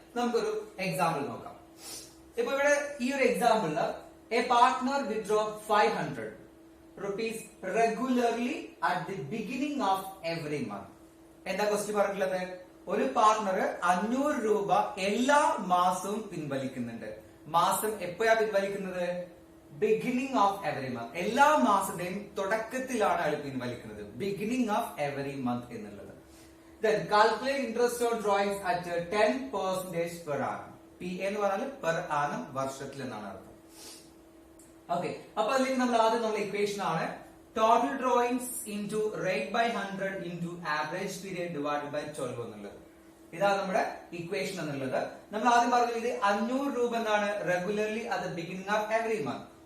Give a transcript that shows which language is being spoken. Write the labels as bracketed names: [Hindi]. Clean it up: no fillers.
[Malayalam] നമുക്കൊരു എക്സാമ്പിൾ നോക്കാം. ഇപ്പൊ ഇവിടെ ഈ ഒരു എക്സാമ്പിളില് [English] A partner withdraw 500 rupees regularly at the beginning of every month. [Malayalam] എന്താ ക്വസ്റ്റ്യൻ പറഞ്ഞിട്ടുള്ളത്? ഒരു പാർട്ട്ണർ 500 രൂപ എല്ലാ മാസവും പിൻവലിക്കുന്നുണ്ട്. മാസം എപ്പോഴാ പിൻവലിക്കുന്നത്? [English] Beginning of every month. [Malayalam] എല്ലാ മാസത്തെയും തുടക്കത്തിലാണ് അയാൾ പിൻവലിക്കുന്നത്. [English] Beginning of every month എന്നുള്ളത്. Then calculate interest on drawings at 10% per annum. [Malayalam] P എന്ന് പറഞ്ഞാൽ പെർ ആനം, വർഷത്തിൽ എന്നാണ് അർത്ഥം. ഓക്കെ, അപ്പൊ അതിലേക്ക് നമ്മൾ ആദ്യം നമ്മുടെ ഇക്വേഷൻ ആണ് [English] total drawings into rate by 100 into average period divided by 12 [Malayalam] എന്നുള്ളത്. ഇതാണ് നമ്മുടെ ഇക്വേഷൻ എന്നുള്ളത്. നമ്മൾ ആദ്യം പറഞ്ഞത് ഇത് 500 രൂപ എന്നാണ് [English] Regularly at the beginning of every month.